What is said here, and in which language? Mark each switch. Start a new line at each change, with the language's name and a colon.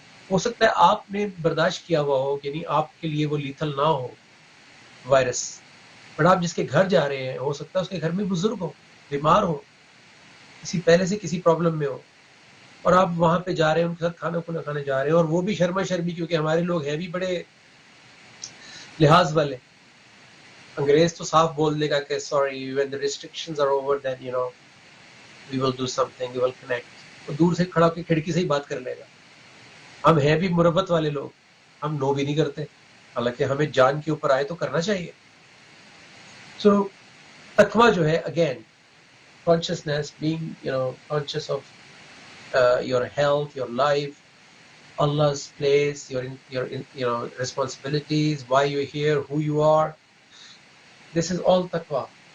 Urdu: ہو سکتا ہے آپ نے برداشت کیا ہوا ہو، یعنی آپ کے لیے وہ لیتھل نہ ہو وائرس، بٹ آپ جس کے گھر جا رہے ہیں ہو سکتا ہے اس کے گھر میں بزرگ ہو، بیمار ہو، پہلے سے کسی پرابلم میں ہو، اور آپ وہاں پہ جا رہے ہیں، ان کے ساتھ کھانا کھانے جا رہے ہیں، اور وہ بھی شرما شرمی، کیونکہ ہمارے لوگ ہیں بھی بڑے لحاظ والے. انگریز تو صاف بول دے گا کہ
English: sorry when the restrictions are over then we will do something, we will connect.
Urdu: وہ دور سے کھڑا کے کھڑکی سے ہی بات کر لے گا. ہم ہیں بھی مربت والے لوگ، ہم نو بھی نہیں کرتے، حالانکہ ہمیں جان کے اوپر آئے تو کرنا چاہیے. سو تقوی جو ہے
English: Again consciousness, being conscious of your health, your life, Allah's place, your responsibilities, why you're here, who you are. This is all taqwa.